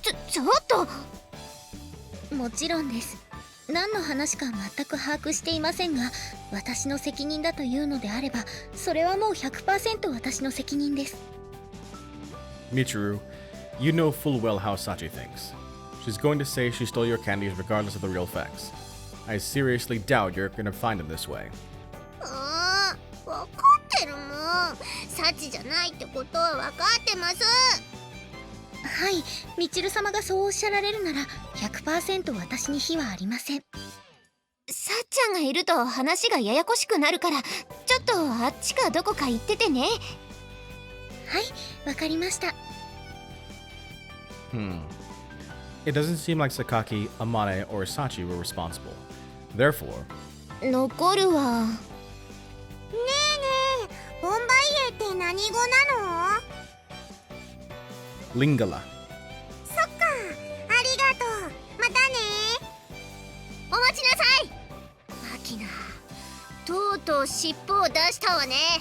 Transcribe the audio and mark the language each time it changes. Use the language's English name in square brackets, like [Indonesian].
[Japanese] ちょっと。もちろんです。何の話か全く把握していませんが、私の責任だというのであれば、それはもう 100% 私の責任です。 [English] Michiru, you know full well how Sachi thinks. She's going to say she stole your candies regardless of the real facts. I seriously doubt you're going to find them this way. [Japanese] わかってるもん。サチじゃないってことは分かってます。はい、みちる様がそうおっしゃられるなら 100% 私に非はありません。さっちゃんがいると話がややこしくなるから、ちょっとあっちかどこか行っててね。はい、わかりました。 [English] It doesn't seem like Sakaki, Amane, or Sachi were responsible. Therefore, [Japanese] 残るわ。ねえ、ボンバイエって何語なの [English] Lingala. [Japanese] そっか、ありがとう。またね。お待ちなさい。マキナ、とうとう尻尾を出したわね。